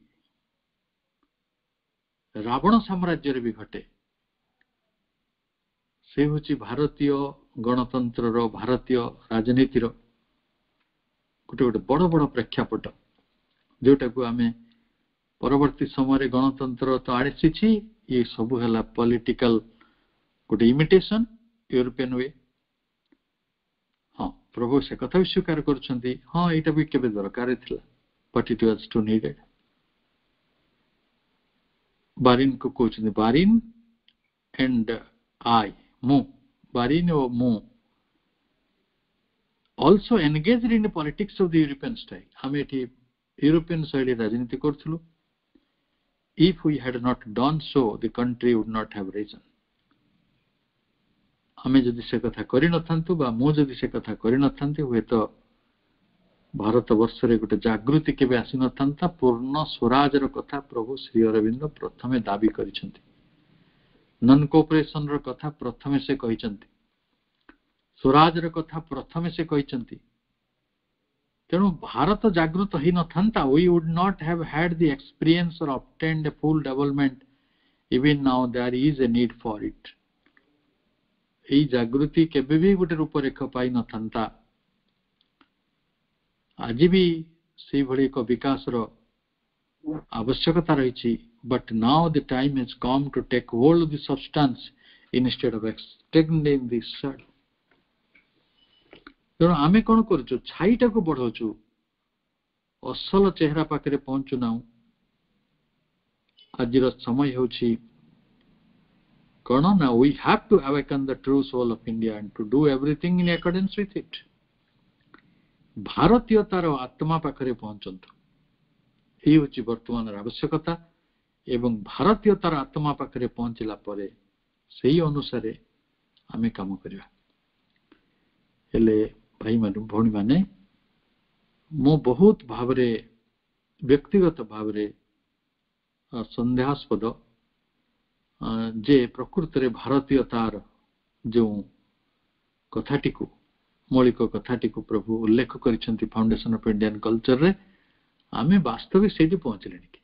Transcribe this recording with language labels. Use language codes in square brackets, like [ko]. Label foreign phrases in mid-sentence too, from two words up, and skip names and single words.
[or] ରାବଣ ସାମ୍ରାଜ୍ୟରେ ବି ଘଟେ, ସେ ହେଉଛି ଭାରତୀୟ ଗଣତନ୍ତ୍ରର, ଭାରତୀୟ ରାଜନୀତିର ଗୋଟେ ଗୋଟେ ବଡ ବଡ ପ୍ରେକ୍ଷାପଟ, ଯୋଉଟାକୁ ଆମେ ପରବର୍ତ୍ତୀ ସମୟରେ ଗଣତନ୍ତ୍ର ତ ଆସିଛି, ଇଏ ସବୁ ହେଲା ପଲିଟିକାଲ ଗୋଟେ [en] imitation European way. [or] ହଁ, ପ୍ରଭୁ ସେ କଥା ବି ସ୍ୱୀକାର କରୁଛନ୍ତି, ହଁ ଏଇଟା ବି କେବେ ଦରକାର ଥିଲା, [en] but it was too needed. [or] ବାରିନ୍ କୁ କହୁଛନ୍ତି, ବାରିନ୍ [en] and I, [or] ମୁଁ, ବାରିନ୍ ଓ ମୁଁ [en] also engaged in the politics of the European style. [or] ଆମେ ଏଠି ୟୁରୋପିଆନ ଶୈଳୀ ରାଜନୀତି କରୁଥିଲୁ. [en] If we had not done so, the country would not have risen. [or] ଆମେ ଯଦି ସେ କଥା କରିନଥାନ୍ତୁ ବା ମୁଁ ଯଦି ସେ କଥା କରିନଥାନ୍ତି, ହୁଏତ ଭାରତ ବର୍ଷରେ ଗୋଟେ ଜାଗୃତି କେବେ ଆସିନଥାନ୍ତା. ପୂର୍ଣ୍ଣ ସ୍ୱରାଜର କଥା ପ୍ରଭୁ ଶ୍ରୀ ଅରବିନ୍ଦ ପ୍ରଥମେ ଦାବି କରିଛନ୍ତି, [en] non cooperation [or] କଥା ପ୍ରଥମେ ସେ କହିଛନ୍ତି. ସ୍ୱରାଜର କଥା ପ୍ରଥମେ ସେ କହିଛନ୍ତି। ତେଣୁ ଭାରତ ଜାଗୃତ ହେଇନଥାନ୍ତା, [en] we would not have had the experience or obtained a full development. Even now there is a need for it. [or] ଏହି ଜାଗୃତି କେବେ ବି ଗୋଟେ ରୂପରେଖ ପାଇନଥାନ୍ତା। ଆଜି ବି ସେଇଭଳି ଏକ ବିକାଶର ଆବଶ୍ୟକତା ରହିଛି। [en] But now the time has come to take hold of the substance instead of extending the shadow. [or] ତେଣୁ ଆମେ କ'ଣ କରୁଛୁ? ଛାଇଟାକୁ ବଢାଉଛୁ, ଅସଲ ଚେହେରା ପାଖରେ ପହଞ୍ଚୁ ନାହୁଁ। ଆଜିର ସମୟ ହେଉଛି କ'ଣ ନା, [en] we have to awaken the true soul of India and to do everything in accordance with it. [or] ଭାରତୀୟତାର ଆତ୍ମା ପାଖରେ ପହଞ୍ଚନ୍ତୁ, ଏହି ହେଉଛି ବର୍ତ୍ତମାନର ଆବଶ୍ୟକତା। ଏବଂ ଭାରତୀୟତାର ଆତ୍ମା ପାଖରେ ପହଞ୍ଚିଲା ପରେ ସେହି ଅନୁସାରେ ଆମେ କାମ କରିବା। ହେଲେ ଭାଇମାନେ ଭଉଣୀମାନେ, ମୁଁ ବହୁତ ଭାବରେ ବ୍ୟକ୍ତିଗତ ଭାବରେ ସନ୍ଦେହାସ୍ପଦ ଯେ ପ୍ରକୃତରେ ଭାରତୀୟତାର ଯେଉଁ କଥାଟିକୁ, ମୌଳିକ କଥାଟିକୁ ପ୍ରଭୁ ଉଲ୍ଲେଖ କରିଛନ୍ତି ଫାଉଣ୍ଡେସନ ଅଫ୍ ଇଣ୍ଡିଆନ କଲଚରରେ, ଆମେ ବାସ୍ତବିକ ସେଇଠି ପହଞ୍ଚିଲେଣି କି?